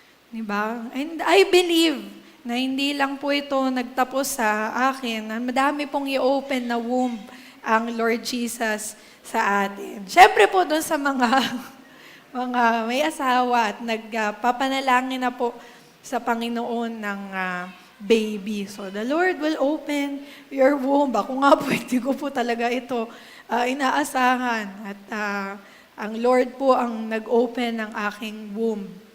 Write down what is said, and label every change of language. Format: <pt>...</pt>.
<tl>Diba?</tl> <en>And I believe</en> <tl>na hindi lang po ito nagtapos sa akin. Madami pong i-open na womb ang Lord Jesus sa atin. Siyempre po doon sa mga may asawa at nagpapanalangin na po sa Panginoon ng baby.</tl> <en>So, the Lord will open your womb.</en> <tl>Ako nga po, hindi ko po talaga ito inaasahan. At ang Lord po ang nag-open ng aking womb.</tl>